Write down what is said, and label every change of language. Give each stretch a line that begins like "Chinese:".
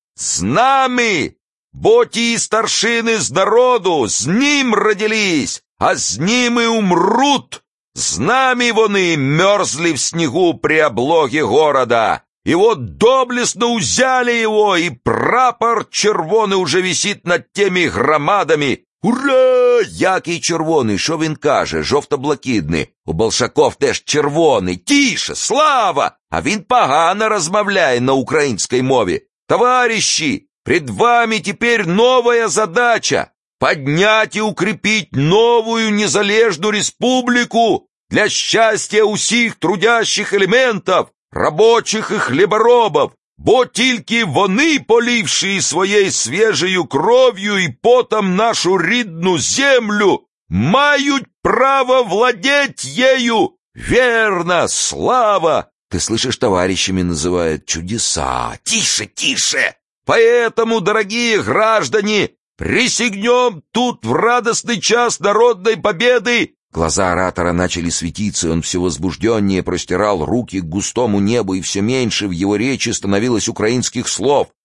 Russian: «С нами!
Ukrainian: Бо ті
Russian: старшины с народу, с ним родились, а с ним и умрут! С нами вони мерзли в снегу при облоге города, и вот доблестно узяли его, и прапор червоный уже висит над теми громадами. Ура!
Ukrainian: Який червоний, шо він каже, жовто-блакитний? У Большаков теж червоний. Тише, слава! А він погано розмовляє на українській мові.
Russian: Товарищи, пред вами теперь новая задача. Поднять и укрепить новую незалежную республику для счастья усих трудящих элементов,
Ukrainian: рабочих і хліборобов, бо тільки вони, полівши своєю свіжою кров'ю і потом нашу рідну землю, мають право
Russian: владеть ею. Верно, слава! Ти слышишь, товарищами называют чудеса. Тише, тише! Поэтому, дорогие граждане, присягнем тут в радостный час народной победы! Глаза оратора начали светиться, он все возбужденнее простирал руки к густому небу, и все меньше в его речи становилось украинских слов.